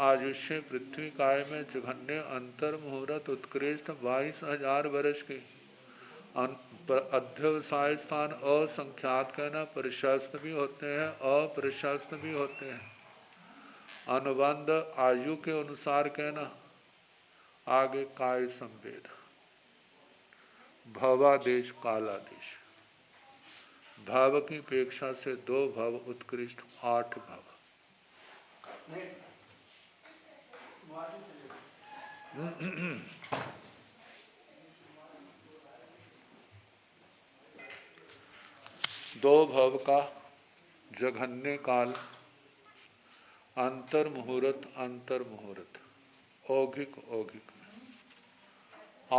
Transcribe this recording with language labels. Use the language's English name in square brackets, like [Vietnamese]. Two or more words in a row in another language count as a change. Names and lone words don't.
[Hindi] आयुष्य पृथ्वी काय में जघन्य अंतर मुहूर्त उत्कृष्ट 22,000 वर्ष की। अध्यवसाय स्थान असंख्यात कहना। प्रशस्त भी होते हैं अप्रशस्त भी होते हैं। अनुबंध आयु के अनुसार कहना। आगे काय संवेद भवादेश कालादेश। भाव की अपेक्षा से 2 भव उत्कृष्ट 8 भव। दो भव का जघन्य काल, अंतर मुहूर्त अंतर मुहूर्त, औघिक औघिक में।